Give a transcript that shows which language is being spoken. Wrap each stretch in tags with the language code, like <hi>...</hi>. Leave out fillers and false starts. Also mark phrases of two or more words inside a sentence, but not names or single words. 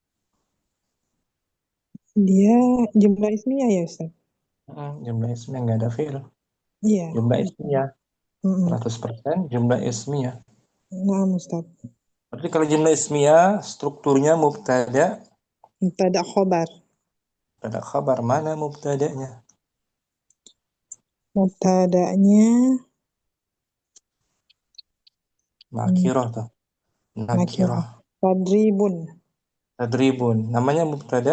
<id>Dia</id> <ar>جملة اسمية</ar> <id>ya, Ustaz?</id> <ar>جملة اسمية</ar> <id>enggak ada fi'il. Iya.</id> <ar>جملة اسمية. 100% جملة اسمية.</ar> <id>Nah, Ustaz. Berarti kalau</id> <ar>جملة اسمية</ar> <id>strukturnya mubtada.</id> <ar>مبتدأ خبر.</ar> <id>Ada khabar, mana mubtada'nya? Mubtada'nya Nakirah tuh. Nakirah. Tadribun. Tadribun. Namanya mubtada?</id>